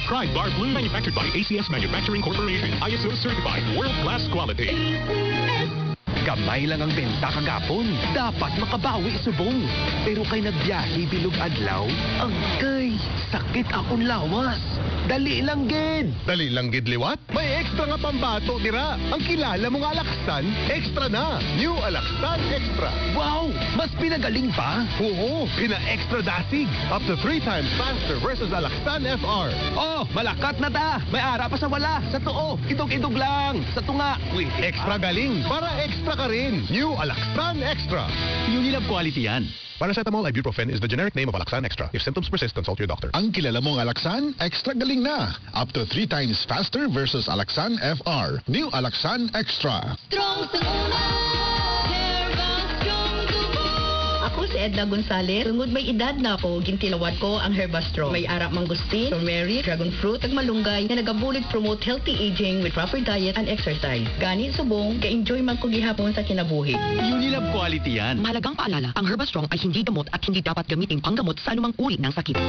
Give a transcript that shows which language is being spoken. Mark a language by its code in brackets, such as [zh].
[en] Pride Bar Blue, manufactured by ACS Manufacturing Corporation. ISO certified world-class quality. [hil] Gamay lang ang benta kagapon. Dapat makabawi subong. Pero kay nagbiyahe bilog adlaw, ang kay sakit akong lawas. Dali lang gid. Dali lang gid liwat. May extra nga pambato dira. Ang kilala mo nga Alaksan, extra na. [en] New Alaksan Extra. [tl] Wow! Mas pinagaling pa. [hil] Oo, pina-extra dasig. [en] Up to 3 times faster versus Alaksan FR. [hil] Oh, malakat na ta. May ara pa sa wala. Sa tuo, idog-idog lang. Sa tunga. Wait, [tl] Extra galing para extra ka rin. New Alaksan Extra. [en] Unilab quality yan. Paracetamol ibuprofen is the generic name of Alaksan Extra. If symptoms persist, consult your doctor. [tl] Ang kilala mong Alaksan, extra galing na. [en] Up to 3 times faster versus Alaksan FR. New Alaksan Extra. [hil] Strong sa una, Herbal Strong Tubo. Ako si Edna Gonzalez. Tungod may edad na ako, gintilawat ko ang Herbastro. May arak mangustin, [en] turmeric, dragon fruit, [hil] ag malunggay, na nagabulig [en] promote healthy aging with proper diet and exercise. [hil] Gani subong, ka-enjoy man ko gihapon sa kinabuhi. [en] Unilab quality yan. [tl] Mahalagang paalala, ang Herbastrong ay hindi gamot at hindi dapat gamitin panggamot sa anumang uri ng sakit.